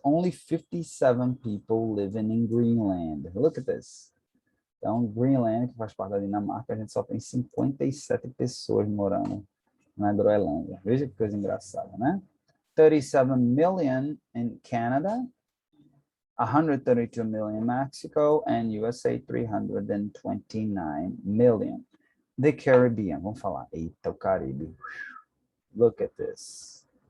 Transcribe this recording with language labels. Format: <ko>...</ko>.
<en>Only 57 people living in Greenland. Look at this.</en> <pt>Então, Greenland, que faz parte da Dinamarca, a gente só tem 57 pessoas morando na Groenlândia. Veja que coisa engraçada, né?</pt> <en>37 million in Canada, 132 million in Mexico, and USA 329 million. The Caribbean,</en> <pt>vamos falar. Eita, o Caribe.</pt> <en>Look at this.</en>